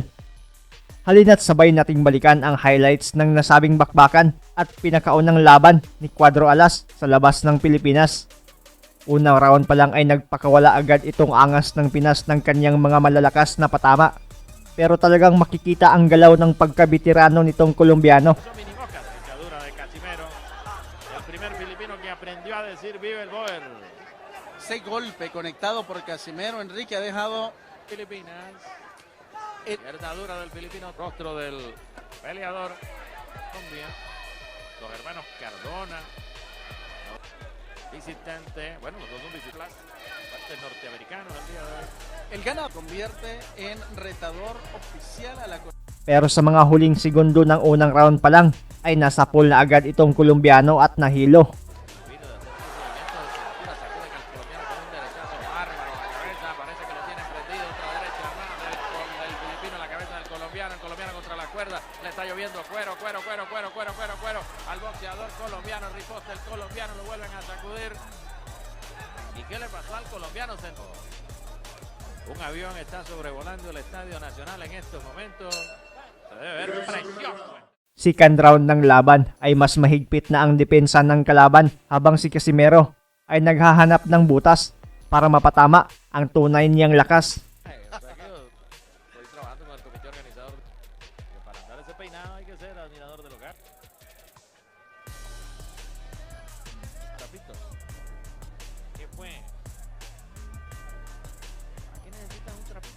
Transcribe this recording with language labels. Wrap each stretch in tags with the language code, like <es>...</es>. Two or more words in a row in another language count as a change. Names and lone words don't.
<tl>Halina't sabay nating balikan ang highlights ng nasabing bakbakan at pinakaunang laban ni Cuadro Alas sa labas ng Pilipinas. Unang round pa lang ay nagpakawala agad itong angas ng Pinas ng kanyang mga malalakas na patama. Pero talagang makikita ang galaw ng pagkabitirano nitong Colombiano.</tl> <es>Ese golpe conectado por Casimero, Enrique ha dejado Filipinas. Izquierda dura del filipino, rostro del peleador Colombia. Los hermanos Cardona, visitante, bueno, los dos son visitantes, parte norteamericanos al día de hoy. el gana convierte en retador oficial a la.</es> <tl>Pero sa mga huling segundo ng unang round pa lang ay nasa pool na agad itong Colombiano at nahilo.</tl> <es>El colombiano contra la cuerda, le está lloviendo cuero al boxeador colombiano. Riposte el colombiano, lo vuelven a sacudir. ¿Y qué le pasó al colombiano? Un avión está sobrevolando el Estadio Nacional en estos momentos. Se debe ver precioso.</es> <en>Second round</en> <tl>ng laban ay mas mahigpit na ang depensa ng kalaban, habang si Casimero ay naghahanap ng butas para mapatama ang tunay niyang lakas.</tl> <es>Estoy trabajando con el comité organizador. Para andar ese peinado hay que ser admirador del hogar. Trapito. ¿Qué fue? Aquí necesitan un trapito.</es>